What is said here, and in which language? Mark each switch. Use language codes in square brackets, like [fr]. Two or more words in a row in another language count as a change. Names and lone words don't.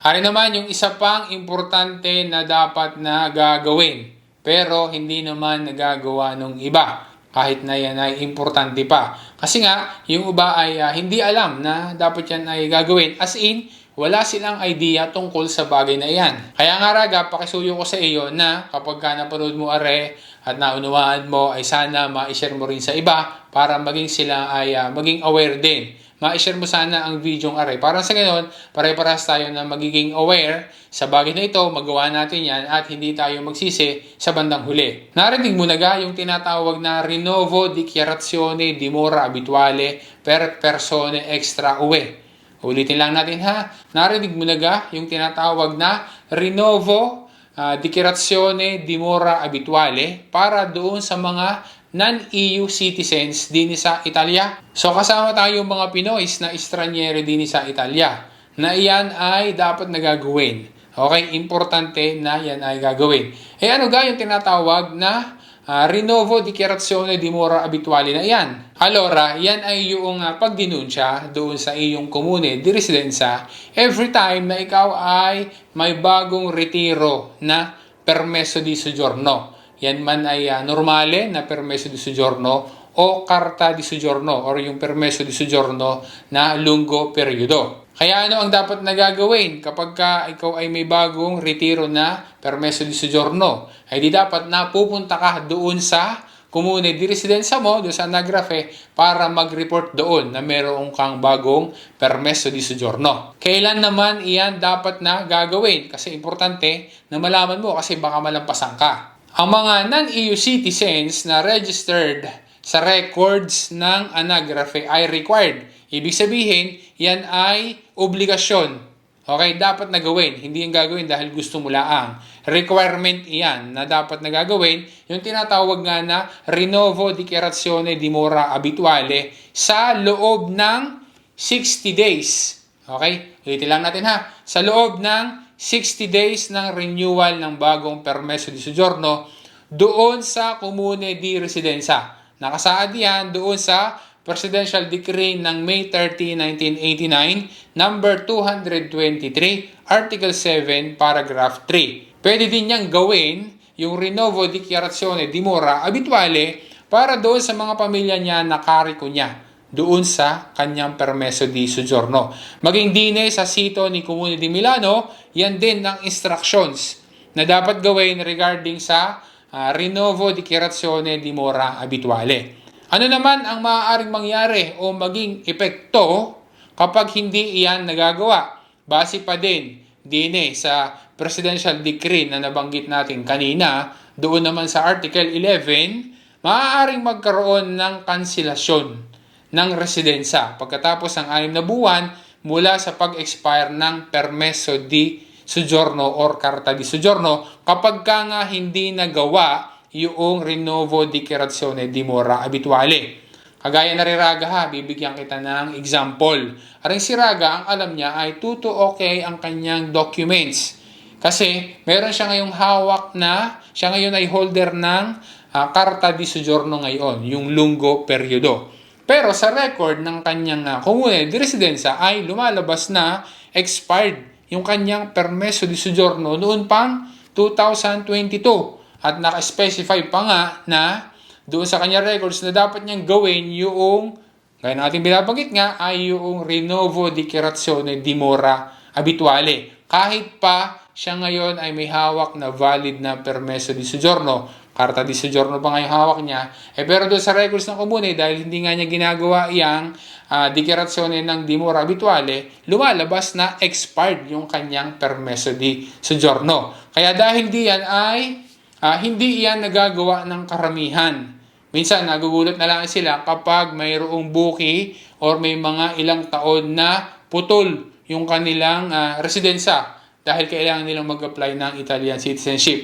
[tl] Hari naman yung isa pang importante na dapat na gagawin, pero hindi naman nagagawa ng iba kahit na yan ay importante pa. Kasi nga, yung iba ay hindi alam na dapat yan ay gagawin. [en] As in, [tl] wala silang idea tungkol sa bagay na iyan. Kaya nga Raga, pakisuyo ko sa iyo na kapag ka napanood mo are at naunawaan mo ay sana ma-share mo rin sa iba para maging sila ay maging aware din. Ma-share mo sana ang video ng are. Para sa ganoon, pare-parehas tayo na magiging aware sa bagay na ito, magawa natin yan at hindi tayo magsisi sa bandang huli. Narinig mo na ga yung tinatawag na [it] Rinnovo Dichiarazione di Mora Abituale per Persone Extra UE. [tl] Ulitin lang natin ha. Narinig mo na ga yung tinatawag na [it] Rinnovo Dichiarazione di Mora Abituale [tl] para doon sa mga [en] non-EU citizens [tl] din sa Italia. So kasama tayong mga Pinoys na estranyero din sa Italia na iyan ay dapat nagagawin. Okay, importante na yan ay gagawin. Ano ga yung tinatawag na [it] Rinnovo Dichiarazione di Mora Abituale [tl] na iyan? Allora, yan ay yung pagdinunsya doon sa iyong [it] komune di residenza [en] every time [tl] na ikaw ay may bagong retiro na [it] permesso di soggiorno. [tl] Yan man ay normale na [it] permesso di soggiorno o carta di soggiorno [tl] or yung [it] permesso di soggiorno [tl] na [it] lungo periodo. [tl] Kaya ano ang dapat na gagawin kapag ka ikaw ay may bagong retiro na [it] permesso di soggiorno? [tl] Ay di dapat na pupunta ka doon sa [it] komune di residenza [tl] mo, doon sa anagrafe, para mag-report doon na meron kang bagong [it] permesso di soggiorno. [tl] Kailan naman iyan dapat na gagawin? Kasi importante na malaman mo kasi baka malampasan ka. Ang mga [en] non-EU citizens [tl] na registered sa records ng anagrafe ay required. Ibig sabihin, yan ay obligasyon. Okay, dapat na gawin. Hindi yung gagawin dahil gusto mo laang. Requirement iyan na dapat na gagawin. Yung tinatawag nga na [it] Rinnovo Dichiarazione di Mora Abituale [tl] sa loob ng 60 days. Okay, ulitin lang natin ha. Sa loob ng 60 days ng renewal ng bagong [it] permesso di soggiorno [tl] doon sa [it] komune di residenza. [tl] Nakasaad yan doon sa [en] Presidential Decree [tl] ng May 30, 1989, number 223, Article 7, Paragraph 3. Pwede din niyang gawin yung [it] Rinnovo Dichiarazione di Mora Abituale [tl] para doon sa mga pamilya niya na kariko niya doon sa kanyang [it] permesso di soggiorno. [tl] Maging dine sa sito ni Comune di Milano, yan din ang instructions na dapat gawin regarding sa [it] Rinnovo Dichiarazione di Mora Abituale. [tl] Ano naman ang maaaring mangyari o maging epekto kapag hindi iyan nagagawa? Base pa din dine sa [en] Presidential Decree [tl] na nabanggit natin kanina, doon naman sa Article 11, maaaring magkaroon ng kanselasyon ng residensa pagkatapos ng 6 na buwan mula sa pag-expire ng [it] permesso di soggiorno [tl] or [it] carta di soggiorno [tl] kapag ka nga hindi nagawa yung [it] Rinnovo Dichiarazione di Mora Abituale. [tl] Kagaya na rin Raga ha, bibigyan kita ng example. Aring si Raga, ang alam niya ay tuto okay ang kanyang documents. Kasi meron siya ngayong hawak na, siya ngayon ay holder ng [it] carta di soggiorno [tl] ngayon, yung [it] lungo periodo. [tl] Pero sa record ng kanyang [it] komune di residenza [tl] ay lumalabas na expired yung kanyang [it] permesso di soggiorno [tl] noon pang 2022. At naka-specify pa nga na doon sa kanyang records na dapat niyang gawin yung, gaya natin binabanggit nga, ay yung [it] Rinnovo Dichiarazione di Mora Abituale. [tl] Kahit pa siya ngayon ay may hawak na valid na [it] permesso di soggiorno, carta di soggiorno [tl] pa nga yung hawak niya, pero doon sa records ng komune, dahil hindi nga niya ginagawa yung dichiarazione ng [it] di Mora Abituale, [tl] lumalabas na expired yung kanyang [it] permesso di soggiorno. [tl] Kaya dahil diyan ay hindi iyan nagagawa ng karamihan. Minsan, nagugulat na lang sila kapag mayroong buki or may mga ilang taon na putol yung kanilang residensa dahil kailangan nilang mag-apply ng [en] Italian citizenship.